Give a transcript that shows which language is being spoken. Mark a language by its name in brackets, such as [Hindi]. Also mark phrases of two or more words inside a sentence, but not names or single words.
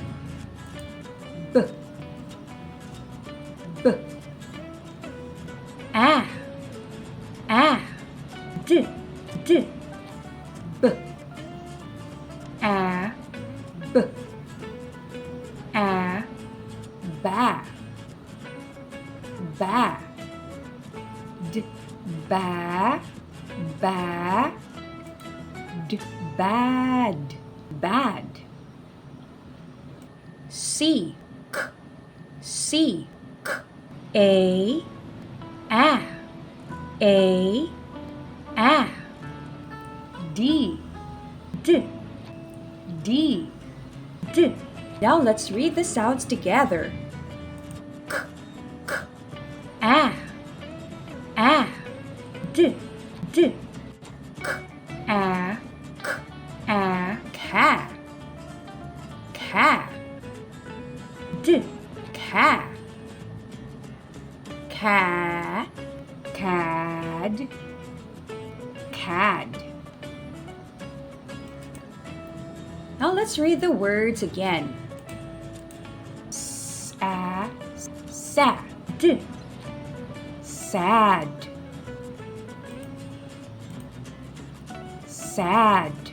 [English] B, B, A, A, D, D, B, A, B, A, ba, ba, D, ba, ba, D, bad, bad. C, K, C, K. A, A, A, A. D, D, D, D. Now let's read the sounds together. K, K, A, A, D, D, K, A, K, A. Ca, ca, D, ca, ca, cad, cad. Now let's read the words again. Sa, sad, sad, sad.